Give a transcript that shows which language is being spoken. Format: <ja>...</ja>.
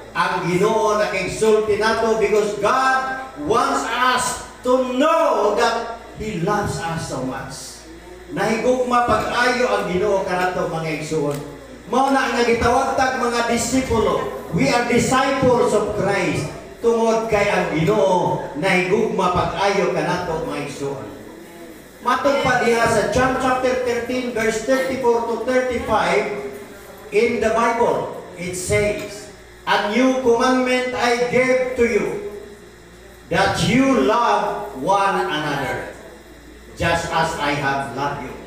<ceb>Ang Ginoo nakigsulti nato</ceb> <en>because God wants us to know that He loves us so much.</en> <ceb>Nahigugma pag-ayo ang Ginoo kanato mga igsoon. Mao na ang gitawag tag mga disipulo.</ceb> <en>We are disciples of Christ.</en> <ceb>Tungod kay ang Ginoo nahigugma pag-ayo kanato mga igsoon. Matod pa diha sa</ceb> <en>John chapter 13 verse 34 to 35 in the Bible, it says, "A new commandment I give to you, that you love one another, just as I have loved you."</en>